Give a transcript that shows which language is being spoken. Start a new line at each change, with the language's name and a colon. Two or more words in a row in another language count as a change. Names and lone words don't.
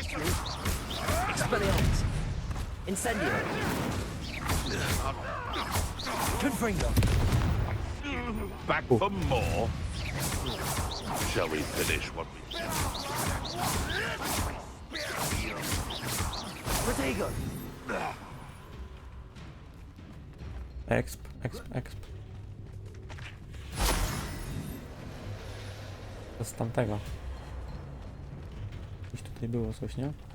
English: Expelliarmus! Incendio! Confringo! back for more? Shall we finish what we can? Protego!
Polish: Exp. To z tamtego. Gdzieś tutaj było coś, nie?